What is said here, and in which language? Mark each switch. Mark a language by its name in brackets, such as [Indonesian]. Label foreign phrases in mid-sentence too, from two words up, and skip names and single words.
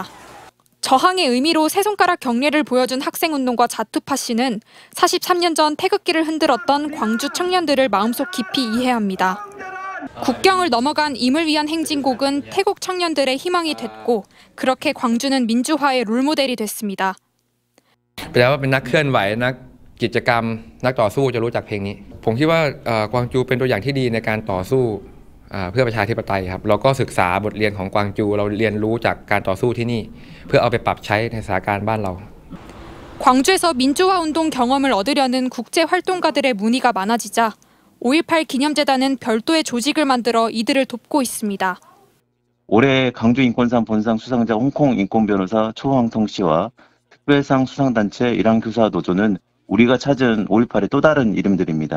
[Korean] 저항의 의미로 세 손가락 경례를 보여준 학생운동가 자투파 씨는 43년 전 태극기를 흔들었던 광주 청년들을 마음속 깊이 이해합니다. 국경을 넘어간 임을 위한 행진곡은 태국 청년들의 희망이 됐고 그렇게 광주는 민주화의 롤모델이 됐습니다. [Thai] แปลว่าเป็นนักเคลื่อนไหวนักกิจกรรมนักต่อสู้จะรู้จักเพลงนี้ผมคิดว่ากวางจูเป็นตัวอย่างที่ดีในการต่อสู้เพื่อประชาธิปไตยครับเราก็ศึกษาบทเรียนของกวางจูเราเรียนรู้จากการต่อสู้ที่นี่เพื่อเอาไปปรับใช้ในสถานการณ์บ้านเรา [Korean] 광주에서 민주화 운동 경험을 얻으려는 국제 활동가들의 문의가 많아지자 5.18 기념재단은 별도의 조직을 만들어 이들을 돕고 있습니다. 올해 강주인권상 본상 수상자 홍콩 인권변호사 초황성 씨와 특별상 수상단체 이랑교사노조는 우리가 찾은 5.18의 또 다른 이름들입니다.